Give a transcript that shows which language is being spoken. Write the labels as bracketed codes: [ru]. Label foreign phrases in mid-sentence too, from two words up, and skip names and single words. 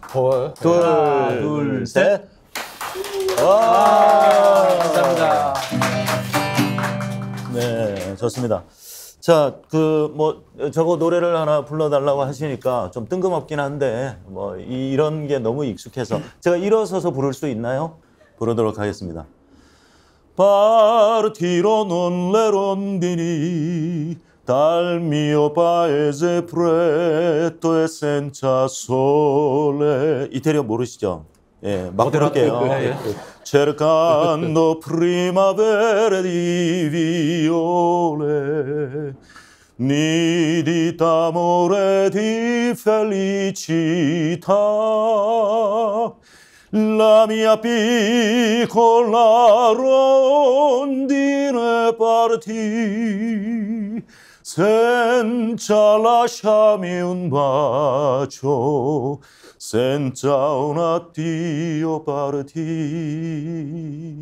[ko] 둘, 셋. 와. 감사합니다. 네, 좋습니다. 자, 저거 노래를 하나 불러달라고 하시니까 좀 뜬금없긴 한데, 이런 게 너무 익숙해서. 제가 일어서서 부를 수 있나요? 부르도록 하겠습니다. [it] Partiro non le rondini dal mio paese freddo e senza sole. [ko] 이태리어 모르시죠? 예, 막 부를게요. 예. [it] Cercando primavere di viole, nidi d'amore di felicità. La mia piccola rondine partì senza lasciarmi un bacio, senza un addio partì.